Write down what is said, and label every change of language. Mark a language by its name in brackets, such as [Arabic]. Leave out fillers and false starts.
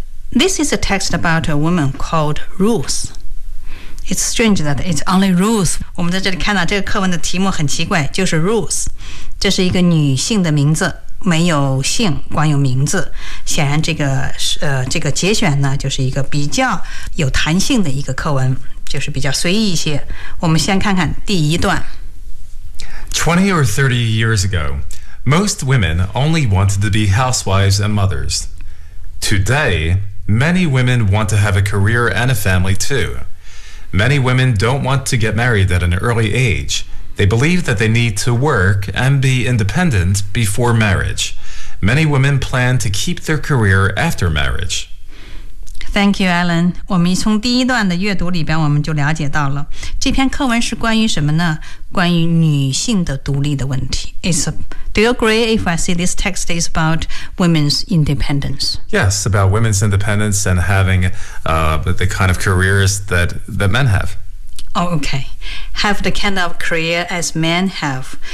[English] This is a text about a woman called Ruth. It's strange that it's only Ruth. [Chinese] 我们在这里看到这个课文的题目很奇怪，就是 Ruth. 这是一个女性的名字，没有姓，光有名字。显然这个节选呢，就是一个比较有弹性的一个课文，就是比较随意一些。我们先看看第一段。 [English] 20 or 30 years ago, most women only wanted to be housewives and mothers. Today, many women want to have a career and a family too. Many women don't want to get married at an early age. They believe that they need to work and be independent before marriage. Many women plan to keep their career after marriage. Thank you, Alan. [Chinese] 我们从第一段的阅读里边我们就了解到了这篇课文是关于什么呢？关于女性的独立的问题。 [English] Do you agree if I say this text is about women's independence? Yes, about women's independence and having the kind of careers that men have. Oh, okay. Have the kind of career as men have.